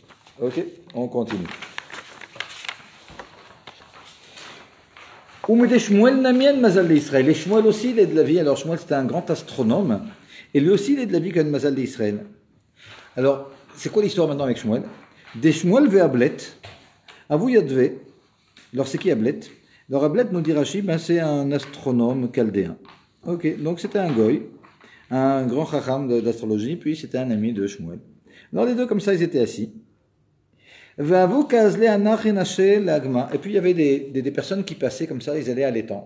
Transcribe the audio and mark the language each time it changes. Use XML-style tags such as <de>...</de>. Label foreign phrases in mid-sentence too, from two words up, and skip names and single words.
<fr>Ok, on continue. Et Shmuel aussi, il est de la vie. Alors Shmuel, c'était un grand astronome, et lui aussi, il est de la vie comme Mazal d'Israël. Alors, c'est quoi l'histoire maintenant avec Shmuel?</fr> <arc>Des שמואל ואבלט הוו יתבי.</arc> <fr>Alors, c'est qui Ablet? Alors, Ablet, nous dit Rashi, c'est un astronome chaldéen. Ok, donc c'était un goy, un grand chacham d'astrologie, puis c'était un ami de Shmuel. Alors, les deux, comme ça, ils étaient assis. Et puis, il y avait des personnes qui passaient comme ça, ils allaient à l'étang.</fr>